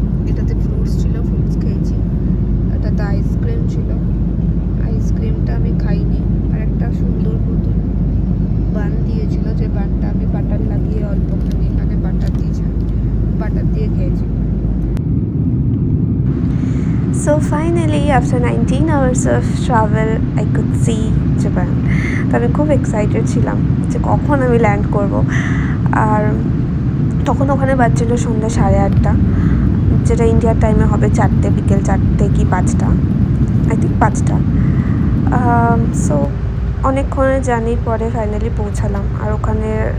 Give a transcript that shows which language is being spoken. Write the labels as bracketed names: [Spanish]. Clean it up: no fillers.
[Bangla] এটাতে ফ্রুটস ছিল, ফ্রুটস খেয়েছি। এটাতে আইসক্রিম ছিল, আইসক্রিমটা আমি খাইনি। আর একটা সুন্দর নতুন বান দিয়েছিল, যে বানটা আমি বাটার লাগিয়ে অল্পখানি এখানে বাটার দিয়েছি, বাটার দিয়ে খেয়েছি। [English] So finally, after 19 hours of travel, I could see Japan. [Bangla] তো আমি খুব এক্সাইটেড ছিলাম যে কখন আমি ল্যান্ড করব। আর তখন ওখানে বাজছিল সন্ধ্যা 8:30, যেটা ইন্ডিয়ার টাইমে হবে 4টে, বিকেল 4টে কি 5টা, [English] I think [Bangla] 5টা। সো অনেকক্ষণের জার্নির পরে ফাইনালি পৌঁছালাম। আর ওখানে